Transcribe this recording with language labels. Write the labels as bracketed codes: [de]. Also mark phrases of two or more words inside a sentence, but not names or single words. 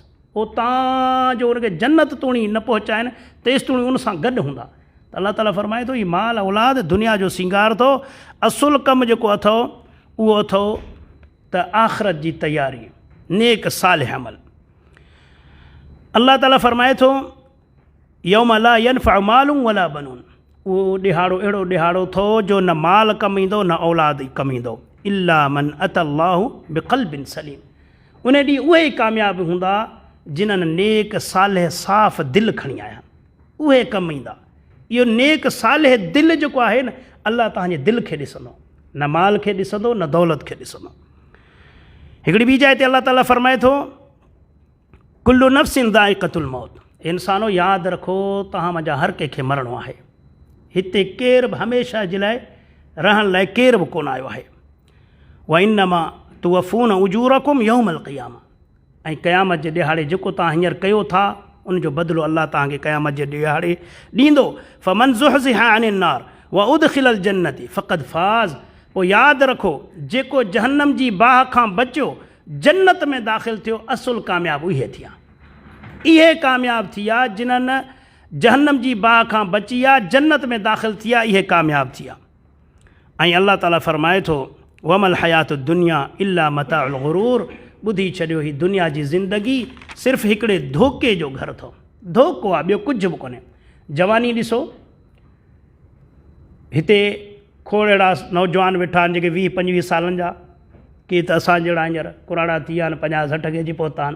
[sd] उतां जो उनखे जन्नत तूणी न पहुचाइनि तेसि तूणी उन सां गॾु हूंदा। त अल्लाह ताला फ़रमाए थो हीउ माल औलाद दुनिया जो सिंगार अथव, असुलु कमु जेको अथव उहो अथव त आख़िरत जी तयारी, नेक सालिह अमल। अल्लाह ताला फ़रमाए थो [ar] يوم لا ينفع مال ولا بنون, [sd] उहो ॾिहाड़ो अहिड़ो ॾिहाड़ो अथव जो न माल कमु ईंदो न औलाद कमु ईंदो, [ar] إلا من أتى الله بقلب سليم. [sd] उन ॾींहुं उहे ई कामयाबु हूंदा जिन्हनि नेक सालिह साफ़ दिलि खणी आया, उहे कमु ईंदा। इहो नेक सालिह दिलि जेको आहे न, अल्लाह तव्हांजे दिलि खे ॾिसंदो, न माल खे ॾिसंदो न दौलत खे ॾिसंदो। हिकिड़ी ॿी जाइ ते अल्लाह ताला फ़रमाए थो [ar] كل نفس ذائقة الموت, [sd] इंसानो यादि रखो तव्हां मुंहिंजा हर कंहिंखे मरणो आहे, हिते केरु बि हमेशह जे लाइ रहण लाइ केरु बि कोन आयो आहे। [ar] وإنما توفون أجوركم يوم القيامة, [sd] ऐं क़यामत जे ॾिहाड़े जेको तव्हां हींअर कयो था उनजो बदिलो अल्लाह तव्हांखे क़यामत जे ॾिहाड़े ॾींदो। [ar] فمن زحزح عن النار وأدخل الجنة فقد فاز, [sd] पोइ यादि रखो जेको जहन्नम जी बाह खां बचियो जन्नत में दाख़िल थियो, असुलु कामयाबु इहे थिया, इहे कामयाबु थी विया जिन्हनि जहन्नम जी बाह खां बची विया, जन्नत में दाख़िल थिया, इहे कामयाबु थिया। ऐं अल्लाह ताला फ़रमाए थो [ar] وما الحياة الدنيا إلا متاع الغرور, [sd] ॿुधी छॾियो ही दुनिया जी ज़िंदगी सिर्फ़ु हिकिड़े धोखे जो घर अथव, धोखो आहे, ॿियो कुझु बि कोन्हे। जवानी ॾिसो, हिते खोड़ अहिड़ा नौजवान वेठा आहिनि जेके 20-25 सालनि जा, की त असां जहिड़ा हींअर कुराड़ा थी विया आहिनि, 50-60 खे अची पहुता आहिनि।